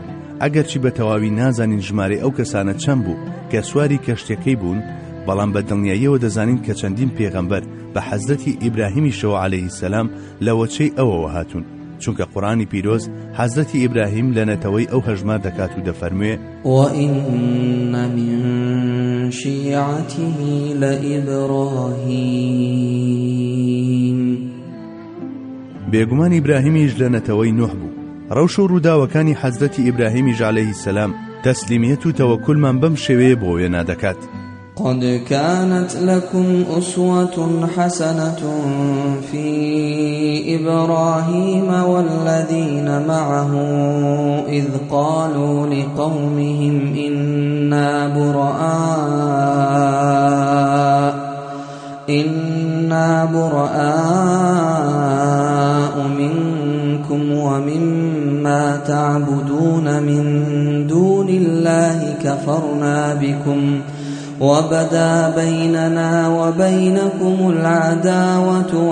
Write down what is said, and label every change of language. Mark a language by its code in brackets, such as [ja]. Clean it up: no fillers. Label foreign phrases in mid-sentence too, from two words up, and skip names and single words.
[ckb] ئەگەرچی بە تەواوی نازانین ژمارەی ئەو کەسانە چەند بوو کە سواری کەشتەکەی بوون، بەڵام بە دڵنیاییەوە دەزانین کە چەندین پێغەمبەر بە حەزرەتی ئیبراهیمیشەوە [ar] عەلەیهی سەلام [ckb] لە وەچەی ئەوەوە هاتوون، چونکە قورآنی پیرۆز حەزرەتی ئیبراهیم لە نەتەوەی ئەو هەژمار دەکات و دەفەرموێ: [ar] وَإِنَّ مِن شِيعَتِهِ لَإِبْرَاهِيمَ. [ckb] بێگومان ئیبراهیمیش لە نەتەوەی نوح بوو. ڕەوش و ڕووداوەکانی حەزرەتی ئیبراهیمیش [ar] عەلەیهی سەلام [ckb] تەسلیمیەت و تەوەکولمان بەم شێوەیە بۆ وێنا دەکات. [ar] قد كانت لكم أسوة حسنة في إبراهيم والذين معه إذ قالوا لقومهم إنا براء منكم ومما تعبدون من دون الله كفرنا بكم وبدا بيننا وبينكم العداوة